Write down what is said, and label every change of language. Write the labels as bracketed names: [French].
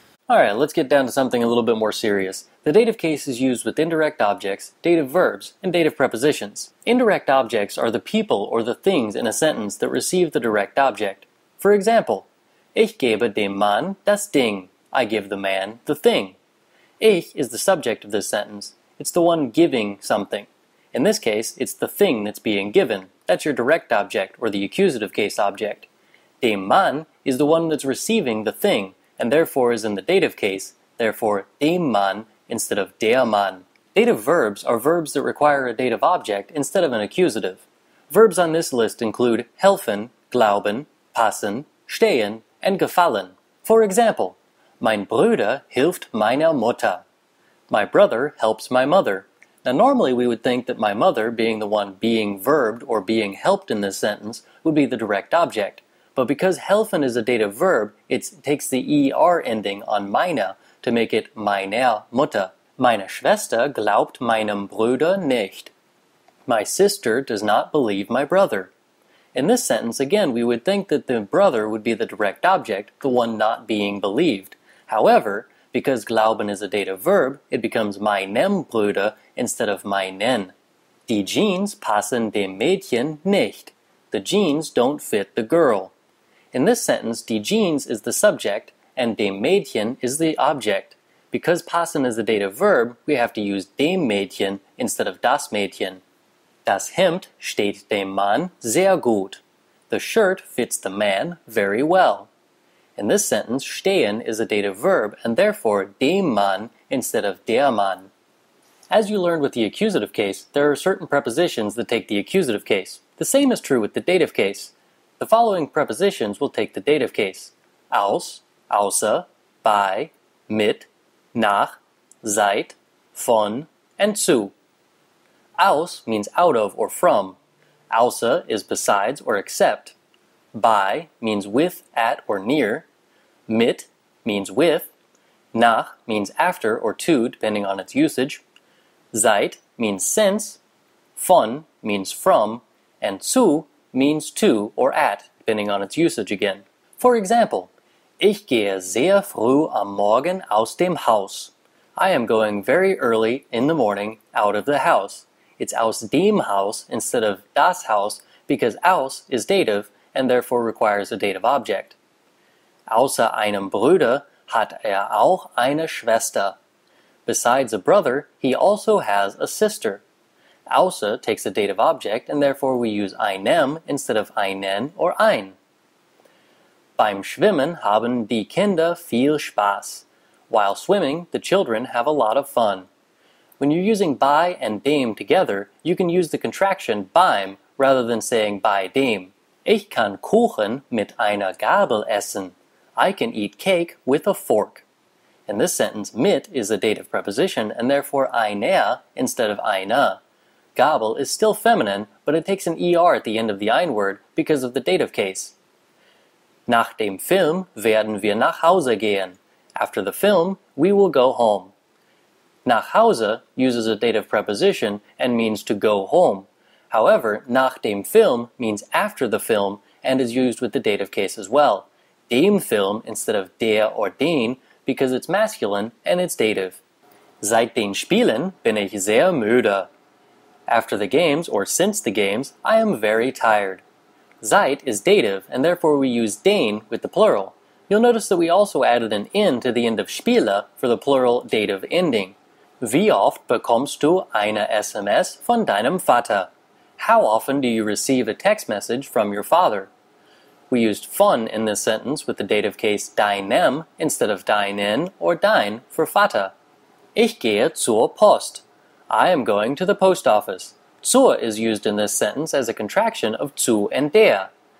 [English] Alright, let's get down to something a little bit more serious. The dative case is used with indirect objects, dative verbs, and dative prepositions. Indirect objects are the people or the things in a sentence that receive the direct object. For example, [German] ich gebe dem Mann das Ding. [English] I give the man the thing. Ich is the subject of this sentence. It's the one giving something. In this case, it's the thing that's being given. That's your direct object or the accusative case object. Dem Mann is the one that's receiving the thing, and therefore is in the dative case, therefore dem Mann instead of der Mann. Dative verbs are verbs that require a dative object instead of an accusative. Verbs on this list include helfen, glauben, passen, stehen, and gefallen. For example, [German] mein Bruder hilft meiner Mutter. [English] My brother helps my mother. Now normally we would think that my mother, being the one being verbed or being helped in this sentence, would be the direct object. But because helfen is a dative verb, it takes the er ending on meine to make it meiner Mutter. [German] Meine Schwester glaubt meinem Bruder nicht. [English] My sister does not believe my brother. In this sentence, again, we would think that the brother would be the direct object, the one not being believed. However, because glauben is a dative verb, it becomes meinem Bruder instead of meinen. [German] Die Jeans passen dem Mädchen nicht. [English] The jeans don't fit the girl. In this sentence, die Jeans is the subject and dem Mädchen is the object. Because passen is a dative verb, we have to use dem Mädchen instead of das Mädchen. [German] Das Hemd steht dem Mann sehr gut. [English] The shirt fits the man very well. In this sentence, stehen is a dative verb and therefore dem Mann instead of der Mann. As you learned with the accusative case, there are certain prepositions that take the accusative case. The same is true with the dative case. The following prepositions will take the dative case: aus, außer, bei, mit, nach, seit, von, and zu. Aus means out of or from. Außer is besides or except. Bei means with, at, or near. Mit means with. Nach means after or to, depending on its usage. Seit means since. Von means from, and zu means to or at, depending on its usage again. For example, [German] ich gehe sehr früh am Morgen aus dem Haus. [English] I am going very early in the morning out of the house. It's aus dem Haus instead of das Haus because aus is dative and therefore requires a dative object. [German] Außer einem Bruder hat auch eine Schwester. [English] Besides a brother, he also has a sister. Außer takes a dative object and therefore we use einem instead of einen or ein. [German] Beim Schwimmen haben die Kinder viel Spaß. [English] While swimming, the children have a lot of fun. When you're using bei and dem together, you can use the contraction beim rather than saying bei dem. [German] Ich kann Kuchen mit einer Gabel essen. [English] I can eat cake with a fork. In this sentence, mit is a dative preposition and therefore eine instead of eine. Gabel is still feminine, but it takes an er at the end of the ein word because of the dative case. [German] Nach dem Film werden wir nach Hause gehen. [English] After the film, we will go home. Nach Hause uses a dative preposition and means to go home. However, nach dem Film means after the film and is used with the dative case as well. Dem Film instead of der or den because it's masculine and it's dative. [German] Seit den Spielen bin ich sehr müde. [English] After the games or since the games, I am very tired. Seit is dative and therefore we use den with the plural. You'll notice that we also added an in to the end of Spiele for the plural dative ending. [German] Wie oft bekommst du eine SMS von deinem Vater? [English] How often do you receive a text message from your father? We used von in this sentence with the dative case deinem instead of deinen or dein for Vater. [German] Ich gehe zur Post. [English] I am going to the post office. Zur is used in this sentence as a contraction of zu and der.